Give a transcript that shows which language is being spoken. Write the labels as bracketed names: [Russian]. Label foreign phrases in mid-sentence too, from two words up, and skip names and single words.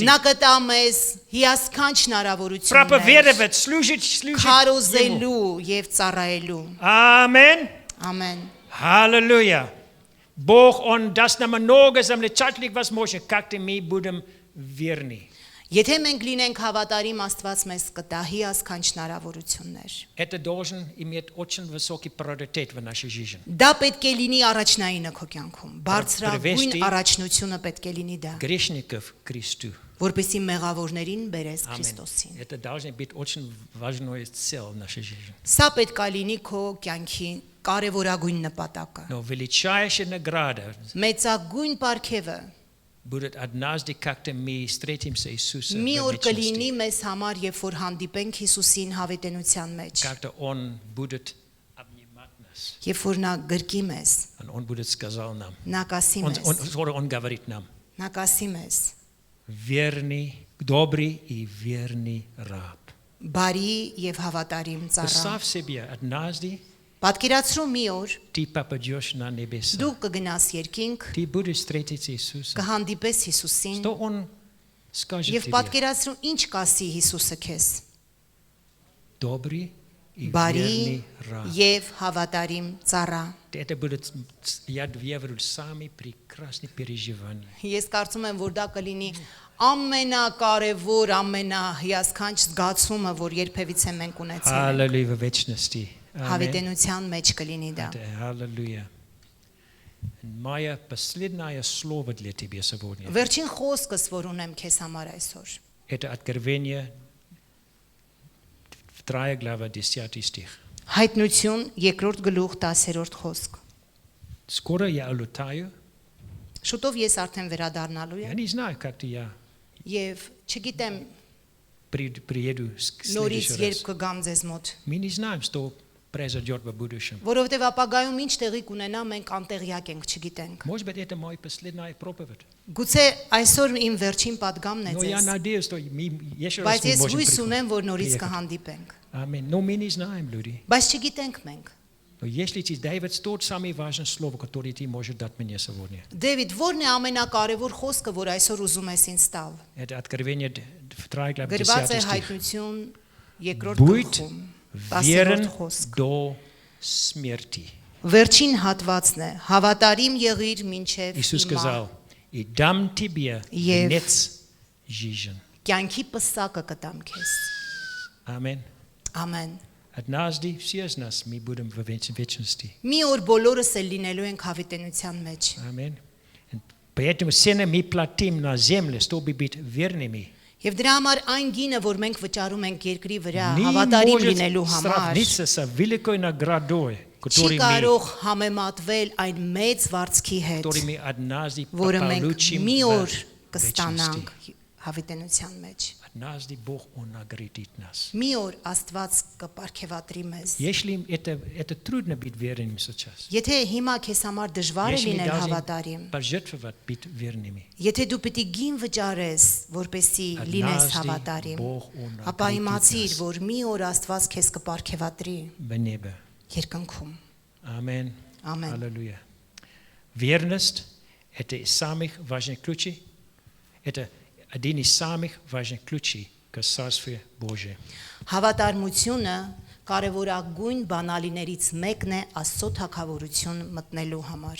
[Armenian] Նա կտա մեզ հիասքանչ հնարավորություններ [Russian] проповедовать, служить Ему. [Armenian] քարոզելու եւ ծառայելու։ [Russian] Аминь. [Armenian] Ամեն։ [Russian] Аллилуйя. Бог, Он даст нам много замечательных возможностей, как мы будем верны. [Armenian] Եթե մենք լինենք հավատարիմ, Աստված մեզ կտա հիասքանչ հնարավորություններ։ [Russian] Это должен иметь очень высокий приоритет в нашей жизни. [Armenian] Դա պետք է լինի առաջնայինը քո կյանքում։ Բարձրագույն [Russian] Привести [Armenian] առաջնությունը պետք է լինի դա, [Russian] Грешников к Христу. [Armenian] որպեսզի մեղավորներին բերես [Russian] Аминь. [Armenian] Քրիստոսին։ [Russian] Это должна быть очень важная цель в нашей жизни. [Armenian] Սա պետք է լինի քո կյանքի կարևորագույն նպատակը։ [Russian] Но величайшая награда [Armenian] Մեծագույն պարգևը [Russian] будет однажды как-то мы встретимся Иисуса в [Armenian] Մի օր կլինի [Russian] вечности. [Armenian] մեզ համար, երբ որ հանդիպենք Հիսուսին հավիտենության մեջ, [Russian] Как-то Он будет обнимать нас. [Armenian] երբ որ նա գրկի մեզ, [Russian] Und Он будет сказал нам. [Armenian] նա կասի մեզ, [Russian] Он говорит нам. [Armenian] նա կասի մեզ, [Russian] Верный, добрый и верный раб. [Armenian] բարի եւ հավատարիմ ծառա։ [Russian] Представь себе, однажды [Armenian] Պատկերացրու մի օր [Russian] ты попадешь на небеса. [Armenian] դու կգնաս երկինք, [Russian] Ты будешь встретить Иисуса. [Armenian] կհանդիպես Հիսուսին [Russian] Что Он скажет [Armenian] եւ [Russian] тебе? [Armenian] պատկերացրու ինչ կասի Հիսուսը քեզ։ [Russian] Добрый и [Armenian] Բարի [Russian] верный раб. [Armenian] եւ հավատարիմ ծառա։ [Russian] Это будет, я верю, самые прекрасные переживания. [Armenian] Ես կարծում եմ, որ դա կլինի ամենակարևոր, ամենահիասքանչ згадումը, որ երբևիցե մենք ունեցել ենք։ [Russian] Аллилуйя в вечности. Аминь. [Armenian] Հավիտենության մեջ կլինի դա։ [Russian] Аллилуйя. Мое последнее слово для тебя сегодня. [Armenian] Վերջին խոսքս, որ ունեմ քեզ համար այսօր, [Russian] Это Откровение, 2 глава, 10 стих. [Armenian] Հայտնություն 2-րդ գլուխ 10-րդ խոսք։ [Russian] Скоро я улетаю. [Armenian] Շուտով ես արդեն վերադառնալու [Russian] Я [Armenian] եմ [Russian] не знаю, как я [Armenian] եւ չգիտեմ [Russian] приеду в [Armenian] նորից [Russian] следующий [Armenian] երբ [Russian] раз. [Armenian] կգամ ձեզ մոտ, [Russian] Мы не знаем, что произойдет в будущем. [Armenian] որովհետեւ ապագայում ինչ տեղի կունենա, մենք անտեղյակ ենք, չգիտենք։ [Russian] Может быть, это мой последний проповедь. [Armenian] Գուցե այսօր իմ վերջին падգամն է [Russian] Но я [Armenian] ձեզ, [Russian] надеюсь, что мы еще раз [Armenian] բայց [Russian] мы [Armenian] ես [Russian] можем [Armenian] հույս ունեմ, որ նորից [Russian] приехать. [Armenian] կհանդիպենք։ [Russian] Аминь. Но мы не знаем, люди. [Armenian] Բայց չգիտենք մենք։ [Russian] Но если ты, Дэвид, тот самый важный слово, которое ты можешь дать мне сегодня. [Armenian] Դեվիդ, ո՞րն է ամենակարևոր խոսքը, որ այսօր ուզում ես ինձ տալ։ [Russian] Это Откровение 2 глава, [Armenian] Գրված 10 է [Russian] стих. [Armenian] հայտնություն 2-րդ [Russian] Будь [Armenian] գլխում, 10-րդ [Russian] верен [Armenian] խոսք։ [Russian] до смерти. [Armenian] Վերջին հատվածն է. Հավատարիմ եղիր մինչև [Russian] Иисус [Armenian] հիմա։ [Russian] сказал, и дам тебе Ев. венец жизни. [Armenian] Կյանքի պսակը կտամ քեզ։ [Russian] Аминь. [Armenian] Ամեն։ [Russian] Однажды все из нас мы будем в вечности. [Armenian] Մի օր բոլորս էլ լինելու ենք հավիտենության մեջ։ [Russian] Аминь. Поэтому цены мы платим на земле, чтобы быть верными. [Armenian] Եվ դրա համար այն գինը, որ մենք вычарում ենք երկրի վրա, [Russian] Не [Armenian] հավատարիմ [Russian] может [Armenian] լինելու համար, [Russian] сравниться с великой наградой, [Armenian] չի [Russian] которую [Armenian] կարող համեմատվել այն մեծ վարձքի հետ, [Russian] мы однажды [Armenian] որը մենք [Russian] получим [Armenian] մի [Russian] в [Armenian] օր [Russian] вечности. [Armenian] կստանանք հավիտենության մեջ։ [Russian] Однажды Бог Он наградит нас. [Armenian] Մի օր Աստված կպարգևատրի մեզ։ [Russian] Если это трудно быть верным сейчас, [Armenian] Եթե հիմա քեզ համար դժվար է [Russian] если мы [Armenian] լինել [Russian] должны [Armenian] հավատարիմ, [Russian] пожертвовать быть верными, [Armenian] եթե դու պիտի գին վճարես, որպեսի լինես [Russian] Однажды [Armenian] հավատարիմ, [Russian] Бог Он [Armenian] ապա [Russian] наградит [Armenian] իմացիր, [Russian] нас [Armenian] որ մի օր Աստված քեզ կպարգևատրի [Russian] в небе. [Armenian] երկնքում։ [Russian] Аминь. [Armenian] Ամեն։ [Russian] Аллилуйя. Верность – это из самых важных ключей. Это один из самых важных ключей к Царствию Божию. [Armenian] Հավատարմությունը կարևորագույն բանալիներից մեկն է Աստծո թագավորություն մտնելու համար։